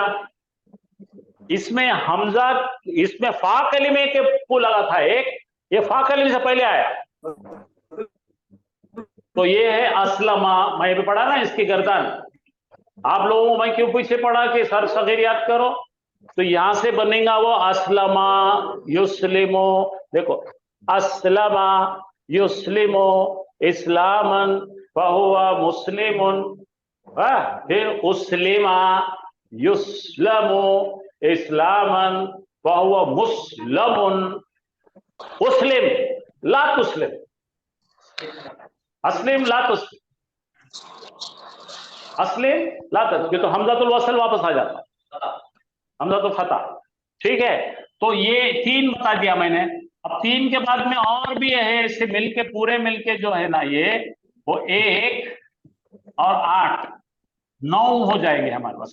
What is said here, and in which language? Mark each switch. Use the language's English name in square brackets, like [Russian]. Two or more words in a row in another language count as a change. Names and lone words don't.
[Hindi] इसमें हमजा, इसमें फा कलिमे के को लगा था एक, ये फा कलिमे से पहले आया, तो ये है असलमा। मैं भी पढ़ा ना इसकी गर्दन, आप लोगों को मैं क्यों पीछे पढ़ा कि सर सगीर याद करो, तो यहां से बनेगा वो [Arabic] أسلم يسلم. देखो, أسلم يسلم إسلاما فهو مسلم, फिर أسلم يسلم إسلاما فهو مسلم. أسلم لا تسلم، أسلم لا تسلم، أسلم لا تسلم, [Hindi] तो [Arabic] همزة الوصل [Hindi] वापस आ जाता, [Arabic] همزة الفتح. [Hindi] ठीक है, तो ये 3 बता दिया मैंने। अब 3 के बाद में और भी है, इससे मिलके पूरे मिलके जो है ना ये, वो 1 और 8 9 हो जाएंगे हमारे पास।